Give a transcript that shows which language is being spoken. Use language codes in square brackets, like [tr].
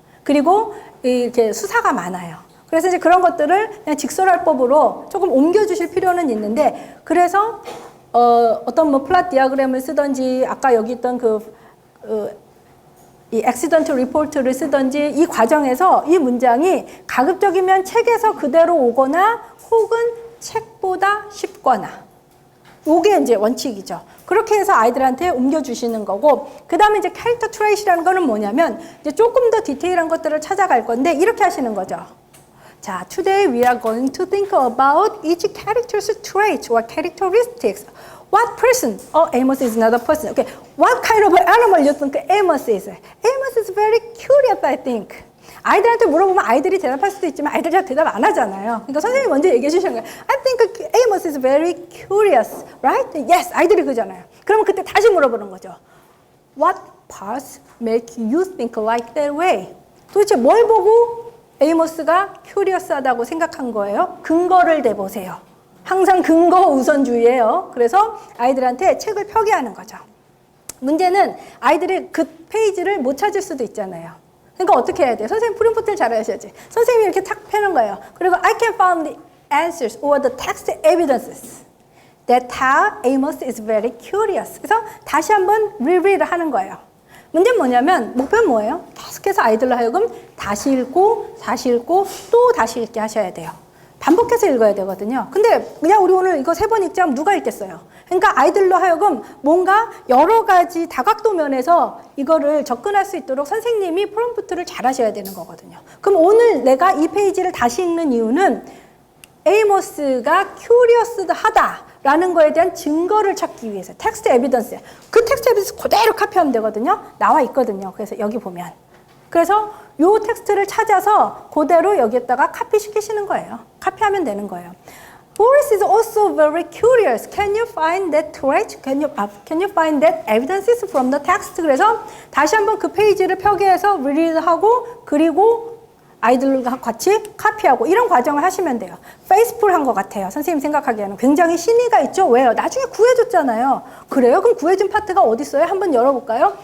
[ko] 그리고 이렇게 수사가 많아요. 그래서 이제 그런 것들을 그냥 직설할법으로 조금 옮겨주실 필요는 있는데 그래서 어떤 뭐 플랫 디아그램을 쓰든지 아까 여기 있던 이 액시던트 리포트를 쓰든지 이 과정에서 이 문장이 가급적이면 책에서 그대로 오거나 혹은 책보다 쉽거나 요게 이제 원칙이죠. 그렇게 해서 아이들한테 옮겨주시는 거고, 그 다음에 이제 캐릭터 트레이트라는 거는 뭐냐면 이제 조금 더 디테일한 것들을 찾아갈 건데 이렇게 하시는 거죠. [en] 자, today we are going to think about each character's traits or characteristics. What person? Oh, Amos is not a person. Okay, what kind of animal you think Amos is? Amos is very curious, I think. [ko] 아이들한테 물어보면 아이들이 대답할 수도 있지만 아이들이 잘 대답 안 하잖아요. 그러니까 선생님이 먼저 얘기해 주시는 거예요. [en] I think Amos is very curious, right? [ko] Yes, 아이들이 그러잖아요. 그러면 그때 다시 물어보는 거죠. [en] What parts make you think like that way? [ko] 도대체 뭘 보고 에이모스가 큐리어스하다고 생각한 거예요? 근거를 대보세요. 항상 근거 우선주의예요. 그래서 아이들한테 책을 펴게 하는 거죠. 문제는 아이들이 그 페이지를 못 찾을 수도 있잖아요. 그러니까 어떻게 해야 돼요? 선생님 프린트를 잘 하셔야지. 선생님이 이렇게 탁 펴는 거예요. [en] 그리고 I can find the answers or the text evidences that how Amos is very curious. [ko] 그래서 다시 한번 reread 하는 거예요. 문제는 뭐냐면 목표는 뭐예요? 계속해서 아이들로 하여금 다시 읽고 또 다시 읽게 하셔야 돼요. 반복해서 읽어야 되거든요. 근데 그냥 우리 오늘 이거 3번 읽자면 누가 읽겠어요? 그러니까 아이들로 하여금 뭔가 여러 가지 다각도 면에서 이거를 접근할 수 있도록 선생님이 프롬프트를 잘 하셔야 되는 거거든요. 그럼 오늘 내가 이 페이지를 다시 읽는 이유는 에이모스가 큐리어스하다라는 거에 대한 증거를 찾기 위해서 텍스트 에비던스, 그 텍스트 에비던스 그대로 카피하면 되거든요. 나와 있거든요. 그래서 여기 보면. 그래서 요 텍스트를 찾아서 그대로 여기에다가 카피시키시는 거예요. 카피하면 되는 거예요. [en] Boris is also very curious. Can you find that trait? Can you find that evidences from the text? [ko] 그래서 다시 한번 그 페이지를 펴게해서 reread하고 그리고 아이들과 같이 카피하고 이런 과정을 하시면 돼요. 페이스풀한 것 같아요. 선생님 생각하기에는 굉장히 신의가 있죠. 왜요? 나중에 구해줬잖아요. 그래요? 그럼 구해준 파트가 어디 있어요? 한번 열어볼까요?